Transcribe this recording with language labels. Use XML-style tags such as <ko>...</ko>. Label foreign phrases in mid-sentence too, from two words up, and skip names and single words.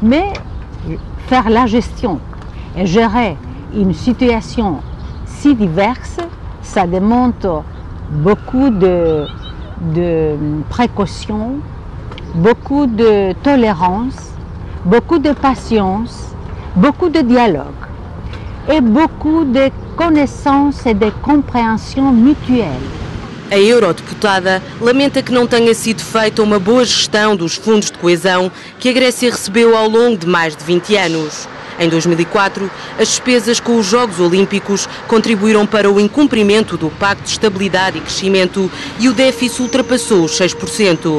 <fr>Mais faire la gestion et gérer une situation si diverse, ça demande beaucoup de précautions, beaucoup de tolérance, beaucoup de patience, beaucoup de dialogue e beaucoup de connaissances</fr> <pt>e de compreensão</pt> <fr>mutuelle.</fr> <pt>A eurodeputada lamenta que não tenha sido feita uma boa gestão dos fundos de coesão que a Grécia recebeu ao longo de mais de 20 anos. Em 2004, as despesas com os Jogos Olímpicos contribuíram para o incumprimento do Pacto de Estabilidade e Crescimento e o déficit ultrapassou os 6%.</pt>